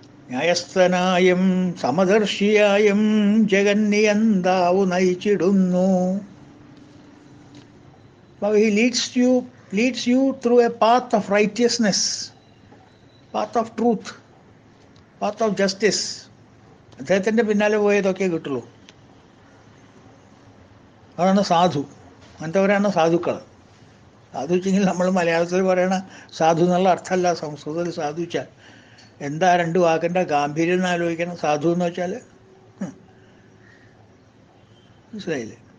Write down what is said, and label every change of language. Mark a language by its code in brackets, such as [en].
[ml] ന്യായസ്ഥനായും സമദർശിയായും ജഗന്നിയന്താവു നയിച്ചിടുന്നു. [en] He leads you through a path of righteousness, path of truth, path of justice. [ml] അദ്ദേഹത്തിൻ്റെ പിന്നാലെ പോയതൊക്കെ കിട്ടുള്ളൂ. അതാണ് സാധു. അങ്ങനത്തെവരാണ് സാധുക്കൾ. സാധു വെച്ചെങ്കിൽ നമ്മൾ മലയാളത്തിൽ പറയണ സാധു എന്നുള്ള അർത്ഥമല്ല സംസ്കൃതത്തിൽ സാധു വെച്ചാൽ. എന്താ രണ്ട് വാക്കിൻ്റെ ഗാംഭീര്യം എന്ന് ആലോചിക്കണം. സാധു എന്ന് വെച്ചാൽ മനസ്സിലായില്ലേ?